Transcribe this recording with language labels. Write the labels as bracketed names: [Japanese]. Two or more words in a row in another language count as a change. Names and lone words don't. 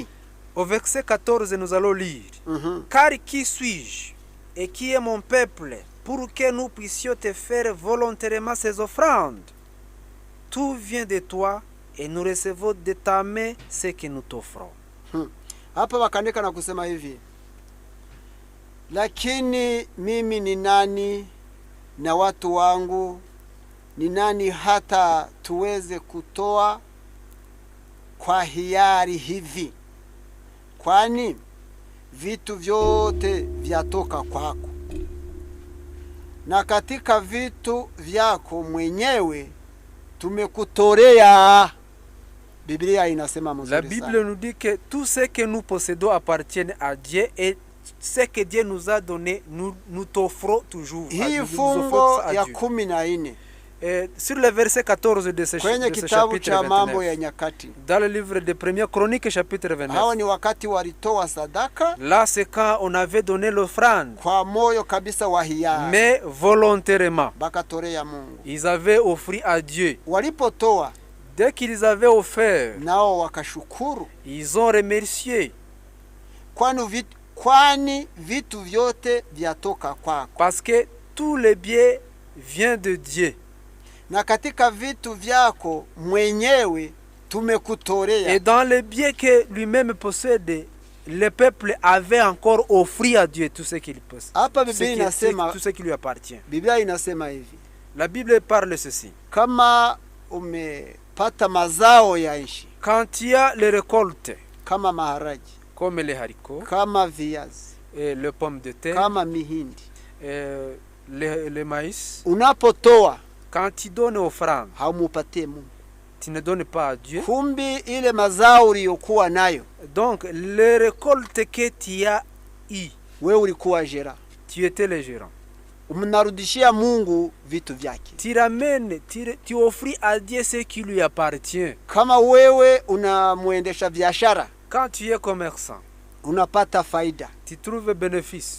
[French] Au verset 14, nous allons lire. Car qui suis-je et qui est mon peuple pour que nous puissions te faire volontairement ces offrandes? Tout vient de toi et nous recevons de ta main ce que nous t'offrons. [Swahili] Hapa wakaandika na kusema hivi: lakini mimi ni nani na watu wangu ni nani hata tuweze kutoa kwa hiari hivi? Kwani vitu vyote vyatoka kwako, na katika vitu vyako mwenyewe tumekutolea. Biblia inasema mzuri sana. [French] La Bible nous dit que tout ce que nous possédons appartient à Dieu et ce que Dieu nous a donné, nous t'offrons toujours. [Swahili] Hii fungo ya 14. [French] Sur le verset 14 de ce chapitre 29, dans le livre de Première Chronique chapitre 29, là c'est quand on avait donné l'offrande, mais volontairement. Ils avaient offert à Dieu. Dès qu'ils avaient offert, ils ont remercié. Parce que tous les biens viennent de Dieu. [Swahili] Na katika vitu vyako mwenyewe tumekutolea. [French] Et dans les biens que lui-même possède, le peuple avait encore offert à Dieu tout ce qu'il possède. [Swahili] Hapa Biblia inasema, [French] tout ce qui lui appartient. [Swahili] Biblia inasema hivi: [French] la Bible parle ceci: [Swahili] kama umepata mazao ya nchi, [French] quand tu as les récoltes, [Swahili] kama maharagi, [French] comme les haricots, [Swahili] kama viazi, [French] et le pomme de terre, [Swahili] kama mihindi, [French] le maïs, [Swahili] unapotoa, [French] quand tu donnes offrande, [Swahili] haumupatie Mungu, [French] tu ne donnes pas à Dieu. [Swahili] Kumbi ile mazao uliyokuwa nayo, [French] donc les récoltes que tu as eu, [Swahili] wewe ulikuwa gérant, [French] tu étais le gérant. [Swahili] Mnarudishia Mungu vitu vyake. [French] Tu ramènes, tu offres à Dieu ce qui lui appartient. [Swahili] Kama wewe unamuendesha biashara, [French] Quand tu es commerçant, [Swahili] unapata faida. [French] tu trouves bénéfice.